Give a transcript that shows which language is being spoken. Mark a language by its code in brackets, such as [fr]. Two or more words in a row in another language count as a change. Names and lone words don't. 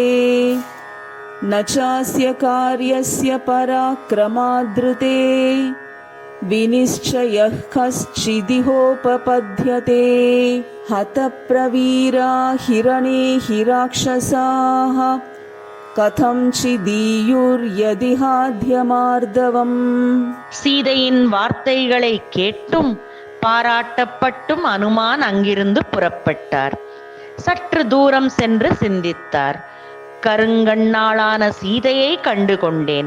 [sa] न चास्य कार्यस्य पराक्रमादृते विनिश्चयः कश्चिदिहोपपद्यते। हतप्रवीरा हिरणे हि राक्षसाः கதம்சிதீயுர்யதிஹாத்யமார்தவம். [ta] சீதையின் வார்த்தைகளை கேட்டும் பாராட்டப்பட்டும் அனுமான் அங்கிருந்து புறப்பட்டார். சற்று தூரம் சென்று சிந்தித்தார். கருங்கண்ணாளான சீதையை கண்டு கொண்டேன்.